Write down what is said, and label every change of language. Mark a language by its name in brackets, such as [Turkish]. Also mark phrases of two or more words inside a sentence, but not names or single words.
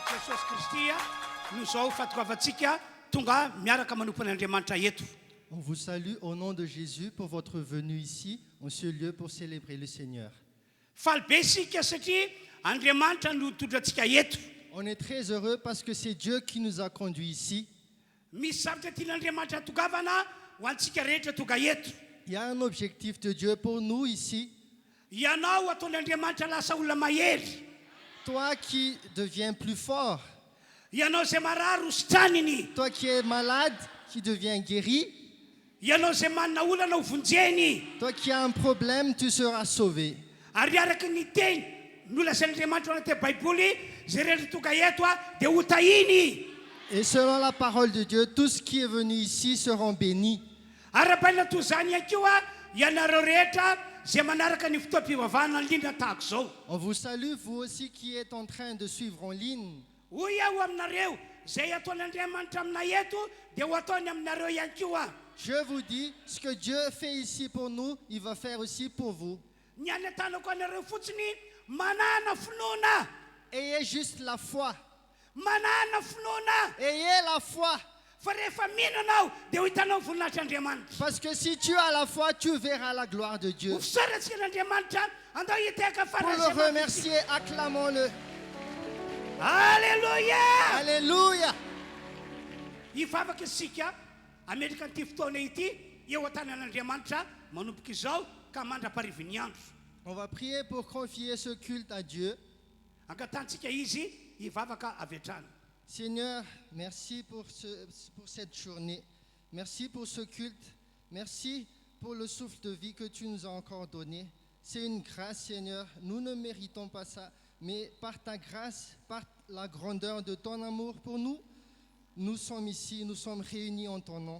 [Malagasy] Jesosy Kristy no zao fahatokavatsika tonga miaraka manompony Andriamanitra eto. [French] On vous salue au nom de Jésus pour votre venue ici, en ce lieu pour célébrer le Seigneur. [Malagasy] Faly be isika satria Andriamanitra no tondratsika eto. [French] On est très heureux parce que c'est Dieu qui nous a conduits ici. [Malagasy] Misy zavatra tian'Andriamanitra tongavana ho antsika rehetra tonga eto. [French] Il y a un objectif de Dieu pour nous ici. [Malagasy] Ianao ataon'Andriamanitra lasa olona mahery. [French] Toi qui deviens plus fort. [Malagasy] Ianao zay marary ho sitraniny. [French] Toi qui es malade, qui deviens guéri. [Malagasy] Ianao zay manana olana ho vonjeny. [French] Toi qui as un problème, tu seras sauvé. [Malagasy] Ary araka ny teny nolazain'Andriamanitra anaty Baiboly zay rehetra tonga eto dia ho tahiny. [French] Et selon la parole de Dieu, tous qui est venu ici seront bénis. [Malagasy] Ara-baina toy zany ihany koa ianareo rehetra zay manaraka ny fotoam-pivavahana indrindra tahako zao. [French] On vous salue, vous aussi qui êtes en train de suivre en ligne. [Malagasy] Hoy aho aminareo zay ataon'Andriamanitra aminay eto dia ho ataony aminareo ihany koa. [French] Je vous dis, ce que Dieu fait ici pour nous, il va faire aussi pour vous. [Malagasy] Ny anatanako anareo fotsiny manana finoana. [French] Ayez juste la foi. [Malagasy] Manana finoana. [French] Ayez la foi. [Malagasy] Fa rehefa mino anao dia ho hitanao ny voninahitran'Andriamanitra. [French] Parce que si tu as la foi, tu verras la gloire de Dieu. [Malagasy] Ho fisaratsika n'Andriamanitra andao hiteka [French] Pour le remercier, acclamons-le. Alléluia. Alléluia. [Malagasy] Hivavaka isika ametraka an'ity fotoana ity eo an-tanan'Andriamanitra manomboka izao ka mandraparivin'ny andro. [French] On va prier pour confier ce culte à Dieu. [Malagasy] Angatantsika izy hivavaka avy hatrany. [French] Seigneur, merci pour cette journée. Merci pour ce culte. Merci pour le souffle de vie que tu nous as encore donné. C'est une grâce, Seigneur. Nous ne méritons pas ça. Mais par ta grâce, par la grandeur de ton amour pour nous, nous sommes ici, nous sommes réunis en ton nom.